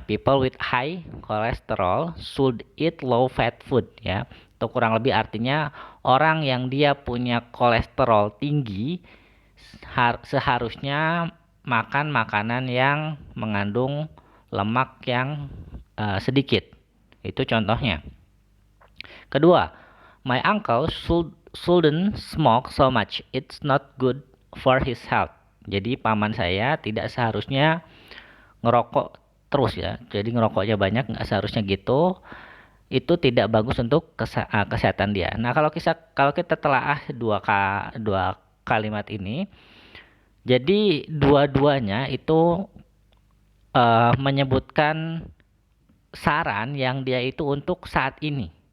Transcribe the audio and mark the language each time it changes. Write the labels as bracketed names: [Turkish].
[English] People with high cholesterol should eat low fat food ya. [Indonesian] Itu kurang lebih artinya orang yang dia punya kolesterol tinggi seharusnya makan makanan yang mengandung lemak yang sedikit. Itu contohnya. Kedua, [English] my uncle shouldn't smoke so much. It's not good for his health. [Indonesian] Jadi paman saya tidak seharusnya ngerokok terus ya. Jadi ngerokoknya banyak nggak seharusnya gitu. Itu tidak bagus untuk kesehatan dia. Nah, kalau kita telaah dua kalimat ini, jadi dua-duanya itu menyebutkan saran yang dia itu untuk saat ini.